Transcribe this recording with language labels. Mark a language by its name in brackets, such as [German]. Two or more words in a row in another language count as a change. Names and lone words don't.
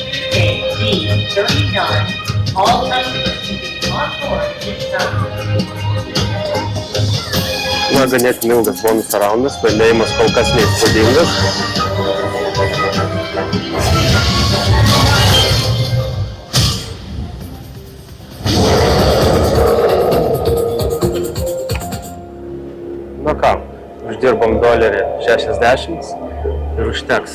[English] D39. All customers to be on board this time. [Lithuanian] Na, ganėtinai ilgas bonus raundas, laimėjimas kol kas neįspūdingas. Nu ką, uždirbom $60 ir užteks.